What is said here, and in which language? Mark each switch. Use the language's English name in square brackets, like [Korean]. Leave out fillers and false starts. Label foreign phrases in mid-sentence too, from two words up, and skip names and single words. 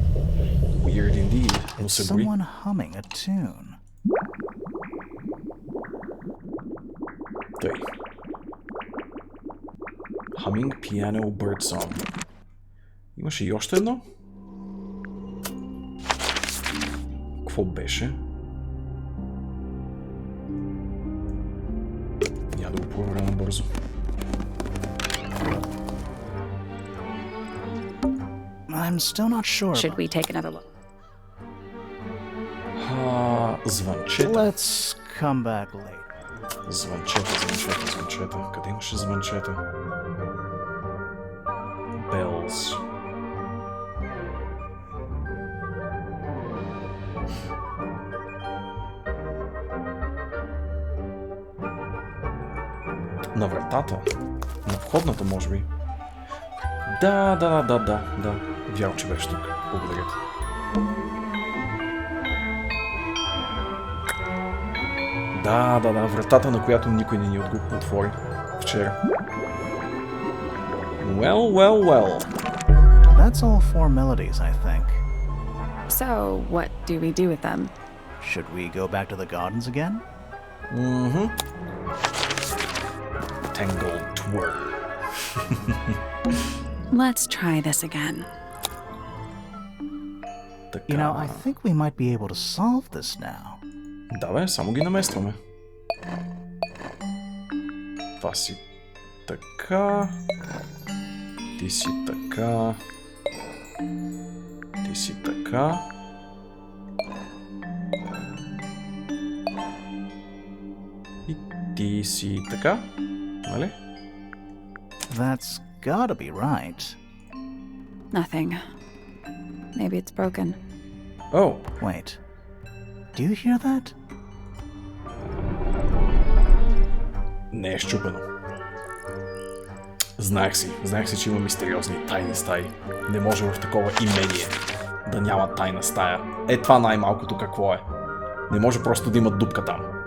[English] Weird indeed. It's someone humming a tune. [Bulgarian] Тъй. [English] Humming piano bird song. [Bulgarian] Имаше и още едно? Какво беше? Няма да го проверя набързо. [English] I'm still not sure. Should we take another look? [Bulgarian] Звънчета. [English] Let's come back later. [Bulgarian] Звънчета. Къде имаше звънчета? Gardens. На вратата? На входната, може би? Да. Вярно, че беше тук. Благодаря ти. Да, вратата, на която никой не ни отвори вчера. [English] Well. That's all formalities, I think. So, what do we do with them? Should we go back to the gardens again? Tangle Tower. Let's try this again. You know, I think we might be able to solve this now. [Bulgarian] Да бе, само ги наместваме. Това си така. Ти си така. Ти си така. И ти си така. Нали? [English] That's gotta be right. Nothing. Maybe it's broken. Oh. Wait. Do you hear that? [Bulgarian] Не е счупено. Знаех си, че има мистериозни тайни стаи. Не може в такова имение да няма тайна стая. Е, това най-малкото какво е. Не може просто да има дупка там.